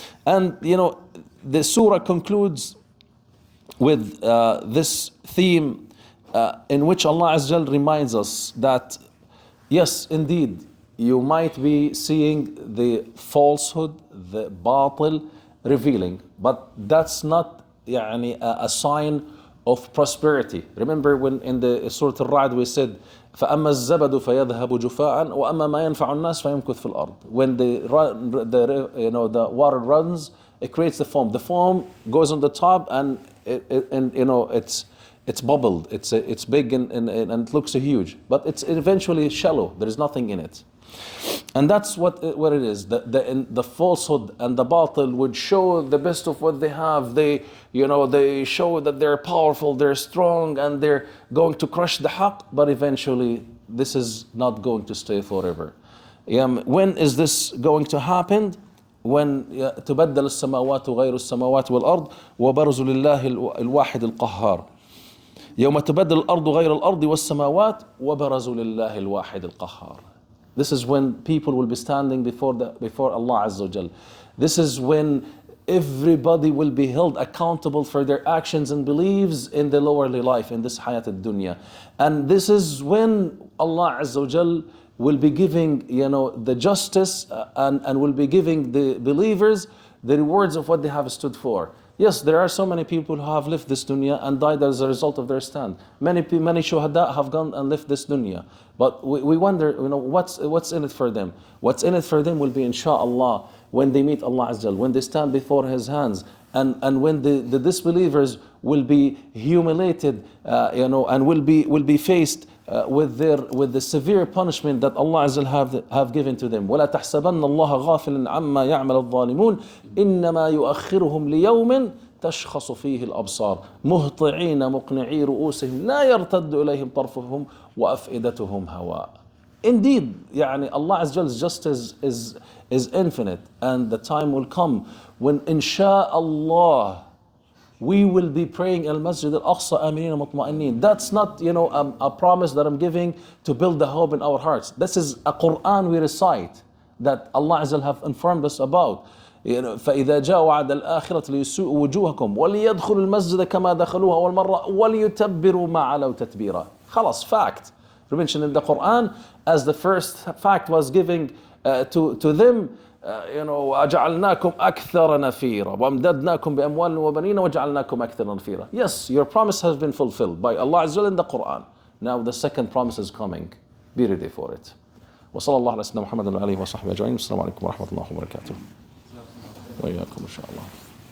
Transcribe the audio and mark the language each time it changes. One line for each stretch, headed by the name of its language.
English: And the surah concludes with this theme in which Allah Azza wa Jal reminds us that yes, indeed, you might be seeing the falsehood, the batil revealing, but that's not يعني, a sign of prosperity. Remember when in the Surah Al-Ra'd we said
Arabic: فأما الزبد فيذهب جفاء وأما ما ينفع الناس فيمكث في الأرض.
English: When the water runs, it creates the foam. The foam goes on the top and it's bubbled. It's big and it looks huge, but it's eventually shallow. There is nothing in it. And that's what it is. The falsehood and the batil would show the best of what they have. They show that they're powerful, they're strong, and they're going to crush the haqq. But eventually, this is not going to stay forever. When is this going to happen? when
Arabic: تبدل السماوات غير السماوات والأرض وبرزوا لله الواحد القهار يوم تبدل الأرض غير الأرض والسماوات وبرزوا لله الواحد القهار.
English: This is when people will be standing before Allah Azza wa Jal. This is when everybody will be held accountable for their actions and beliefs in the lowerly life, in this hayat al-dunya. And this is when Allah Azza wa Jal will be giving, the justice and will be giving the believers the rewards of what they have stood for. Yes, there are so many people who have left this dunya and died as a result of their stand. Many shuhada have gone and left this dunya. But we wonder, what's in it for them? What's in it for them will be inshaAllah when they meet Allah Azza wa Jal, when they stand before His hands, and when the disbelievers will be humiliated, and will be faced with the severe punishment that Allah Azza wa Jal have given to them.
Arabic: وَلَا تَحْسَبَنَّ اللَّهَ غَافِلًا عَمَّا يَعْمَلُ الظَّالِمُونَ إِنَّمَا يُؤَخِّرُهُمْ لِيَوْمٍ تشخص فيه الأبصار مهطعين مقنعي رؤوسهم لا يرتد إليهم طرفهم وأفئدتهم هواء.
English: Indeed, Allah Azza wa Jal's justice is infinite, and the time will come when insha'Allah we will be praying al Masjid al-Aqsa
Arabic: amineen mutma'ineen.
English: That's not a promise that I'm giving to build the hope in our hearts. This is a Quran we recite that Allah Azza wa Jal have informed us about.
Arabic: فإذا جاء وعد الآخرة ليسوء وجوهكم وليدخلوا المسجد كما دخلوها أول مرة وليتبروا ما علوا تتبيرا. خلاص,
English: fact. We mentioned in the Quran as the first fact was giving to them,
Arabic: وَجَعَلْنَاكُمْ أَكْثَرَ نَفِيرًا وَأَمْدَدْنَاكُمْ بِأَمْوَالٍ وَبَنِينَ وَجَعَلْنَاكُمْ أَكْثَرَ نَفِيرًا.
English: Yes, your promise has been fulfilled by Allah Azza wa Jal in the Quran. Now the second promise is coming. Be ready for it.
Arabic: وصلى الله على سيدنا محمد وعلى آله وصحبه أجمعين. السلام عليكم ورحمة الله وبركاته. وإياكم إن شاء الله.